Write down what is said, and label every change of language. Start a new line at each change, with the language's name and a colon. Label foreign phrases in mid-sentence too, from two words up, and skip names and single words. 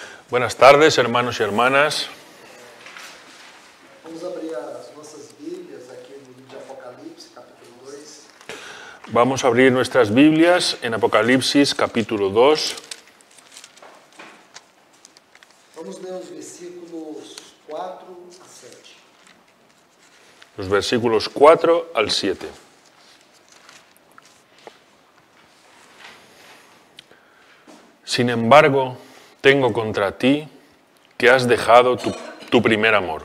Spanish: Buenas tardes, hermanos y hermanas.
Portuguese: Vamos abrir as nossas Bíblias aqui no livro de Apocalipse, capítulo 2.
Spanish: Vamos a abrir nuestras Biblias en Apocalipsis, capítulo 2.
Portuguese: Vamos ler os versículos 4 a 7.
Spanish: Los versículos 4 al 7. Sin embargo, tengo contra ti que has dejado tu primer amor.